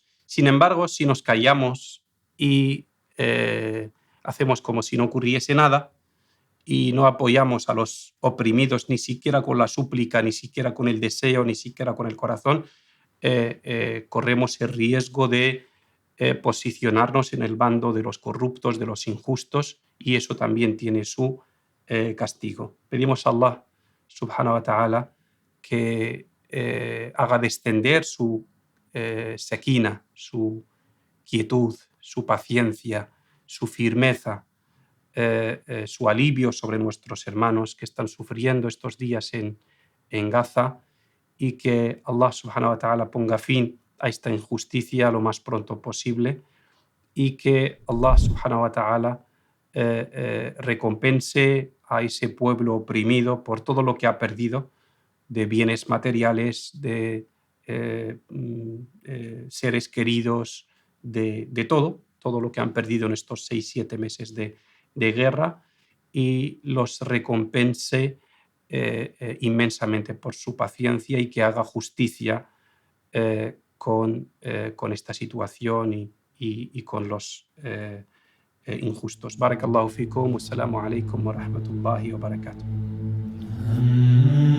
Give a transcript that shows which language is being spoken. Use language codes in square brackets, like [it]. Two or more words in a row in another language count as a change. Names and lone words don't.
[es] Sin embargo, si nos callamos y hacemos como si no ocurriese nada y no apoyamos a los oprimidos ni siquiera con la súplica, ni siquiera con el deseo, ni siquiera con el corazón, corremos el riesgo de posicionarnos en el bando de los corruptos, de los injustos, y eso también tiene su castigo. Pedimos a Allah [ar] سبحانه وتعالى [es] que haga descender su sekina, su quietud, su paciencia, su firmeza, su alivio sobre nuestros hermanos que están sufriendo estos días en Gaza, y que Allah [ar] سبحانه وتعالى [es] ponga fin a esta injusticia lo más pronto posible, y que Allah [ar] سبحانه وتعالى [es] recompense a ese pueblo oprimido por todo lo que ha perdido de bienes materiales, de seres queridos, de todo lo que han perdido en estos 6-7 meses de guerra, y los recompense inmensamente por su paciencia, y que haga justicia con esta situación y con los injustos. [ar] بارك الله فيكم، والسلام عليكم ورحمة الله وبركاته.